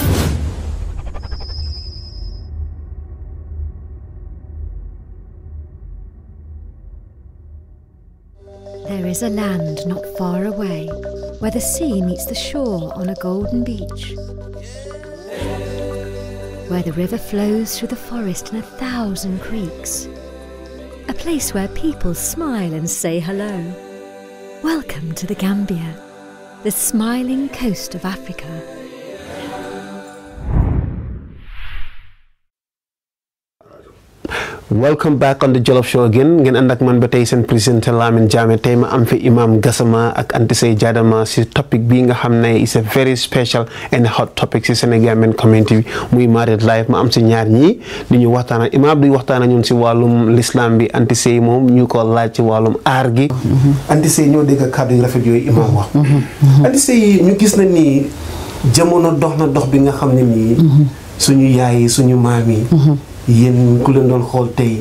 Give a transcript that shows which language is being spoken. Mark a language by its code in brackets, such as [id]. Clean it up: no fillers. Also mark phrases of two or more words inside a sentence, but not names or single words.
[en] There is a land not far away, where the sea meets the shore on a golden beach, where the river flows through the forest in 1,000 creeks, a place where people smile and say hello. Welcome to the Gambia, the smiling coast of Africa. Welcome back on the Jollof Show again [wo] ngeen ànd ak man ba tey seen président Lamin Jammeh tey ma am fi Imam Gassama ak Anty Saye Jadama si topic bii nga xam ne [en] is a very special and hot topic [wo] si [en] Sénégambian community [wo] muy [en] married life [wo] ma am si ñaar ñii di ñu waxtaana Imam di waxtaana ñun si wàllum l'islam bi Anty Saye moom ñu ko laaj ci wàllum aar gi. Anty Saye ñoo dégg kàddu yu rafet yooyu Imam wax. Anty Saye ñu gis na ni jamono dox na dox bi nga xam ne nii suñu yaay suñu maam yi yéen ku leen doon xool tey.